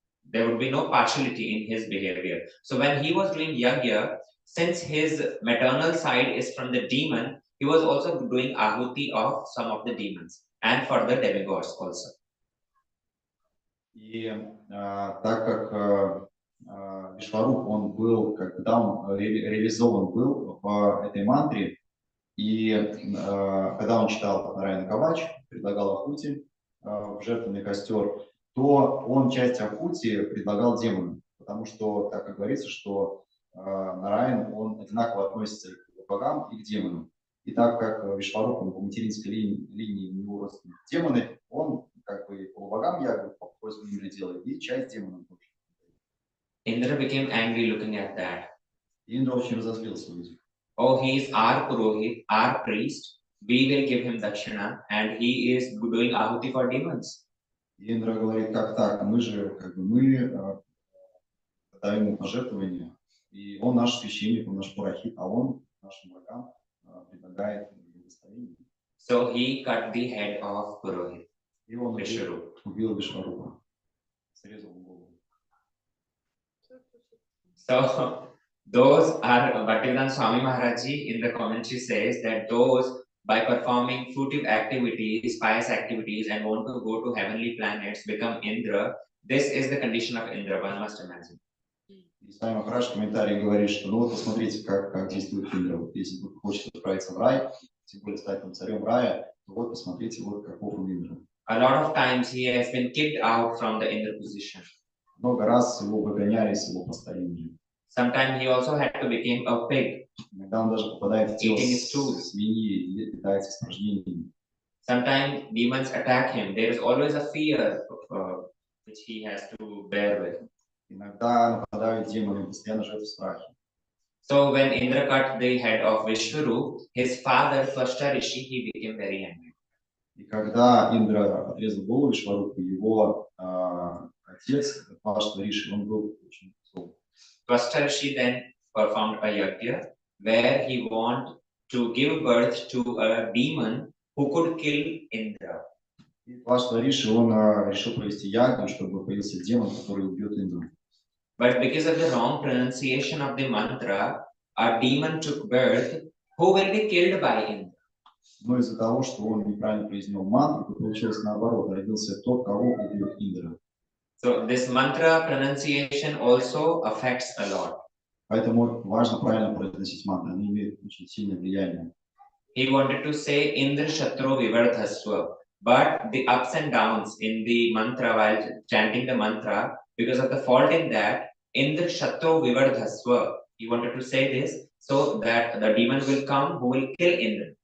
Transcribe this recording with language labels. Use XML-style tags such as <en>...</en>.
<en>There would be no partiality in his behavior. So when he was doing yagya, since his maternal side is from the demon, he was also doing ahuti of some of the demons and for the demigods also.</en> <ru>И так как Вишваруп, он был, когда он реализован был в этой мантре, и когда он читал Нараяна Кавач, предлагал Ахути в жертвенный костер, то он часть Ахути предлагал демонам, потому что, так как говорится, что Нараян, он одинаково относится и к богам, и к демонам. И так как Вишваруп по материнской линии у него родственные демоны, он как бы по богам ягод по просьбе Индры делает, и часть демонов тоже.</ru> <en>Indra became angry looking at that.</en> <ru>Индра очень разозлился, увидев.</ru> <en>Oh, he is our Purohit, our priest. We will give him dakshina, and he is doing ahuti for demons.</en> <ru>Индра говорит, как так? Мы же, как бы, мы даем ему пожертвования, и он наш священник, он наш Пурахит, а он нашим богам предлагает благословение.</ru> <en>So he cut the head of Purohit.</en> <ru>И он</ru> <en>Vishwarup.</en> <ru>убил Вишварупа, срезал голову.</ru> <en>So those are Bhaktivedanta Swami Maharaji in the commentary says that those by performing fruitive activities, pious activities, and want to go to heavenly planets become Indra. This is the condition of Indra, one must imagine.</en> <ru>И Свами Махарадж в комментарии говорит, что ну вот посмотрите, как действует Индра. Вот если вы хотите отправиться в рай, тем более стать там царем рая, то вот посмотрите, вот каков он Индра.</ru> <en>A lot of times he has been kicked out from the Indra position.</en> <ru>Много раз его выгоняли с его поста Индры.</ru> <en>Sometimes he also had to become a pig.</en> <ru>Иногда он даже попадает в тело</ru> <en>Eating his food.</en> <ru>свиньи и питается испражнениями.</ru> <en>Sometimes demons attack him. There is always a fear which he has to bear with.</en> <ru>Иногда нападают демоны, постоянно живет в страхе.</ru> <en>So when Indra cut the head of Vishwarup, his father, Twashta Rishi, he became very angry.</en> <ru>И когда Индра отрезал голову Вишварупу, его отец, Тваштха Риши, он был очень зол.</ru> <en>Twashta Rishi then performed a yagya where he wanted to give birth to a demon who could kill Indra.</en> <ru>И Тваштха Риши, он решил провести ягу, чтобы появился демон, который убьет Индру.</ru> <en>But because of the wrong pronunciation of the mantra, a demon took birth who will be killed by Indra.</en> <ru>Но из-за того, что он неправильно произнес мантру, то получилось наоборот, родился тот, кого убьет Индра.</ru> <en>So this mantra pronunciation also affects a lot.</en> <ru>Поэтому важно правильно произносить мантру, они имеют очень сильное влияние.</ru> <en>He wanted to say Indra Shatru Vivardhaswa, but the ups and downs in the mantra while chanting the mantra, because of the fault in that, Indra Shatru Vivardhaswa, he wanted to say this so that the demon will come who will kill Indra.</en>